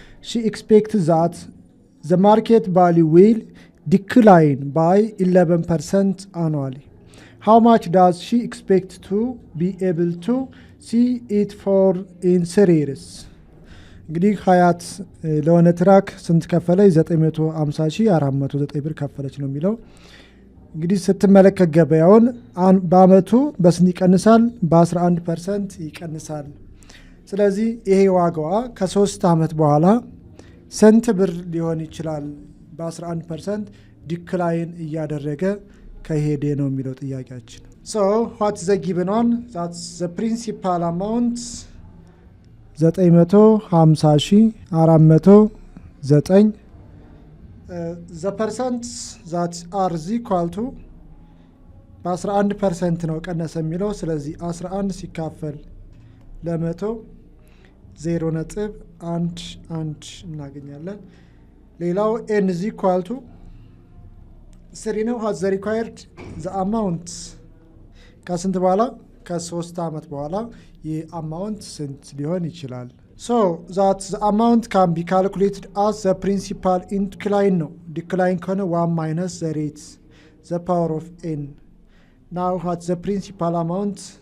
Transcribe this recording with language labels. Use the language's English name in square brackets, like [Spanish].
[English] She expects that the market value will decline by 11% annually. How much does she expect to be able to see it for in 3 years? [Amharic] እንግዲህ ሀያት ለሆነ ትራክ ስንት ከፈለች? 950,409 ብር ከፈለች ነው የሚለው። እንግዲህ ስትመለከት ገበያውን በአመቱ በስንት ይቀንሳል? በ11% ይቀንሳል። ስለዚህ ይሄ ዋጋዋ ከ3 ዓመት በኋላ ስንት ብር ሊሆን ይችላል? በ11% ዲክላይን እያደረገ ከሄደ ነው የሚለው ጥያቄያችን። [English] So what is the given one? That's the principal amount 950,409 the percent that are equal to [Amharic] በ11% ነው ቀነሰ የሚለው። ስለዚህ 11 ሲካፈል ለ100 0.11 እናገኛለን። ሌላው [English] n is equal to 3 ነው። has the required the amount [Amharic] ከስንት በኋላ? ከ3 ዓመት በኋላ ይህ አማውንት ስንት ሊሆን ይችላል? [English] So that the amount can be calculated as the principal incline ነው። decline ከሆነ 1 minus the rate the power of n. Now what's the principal amount?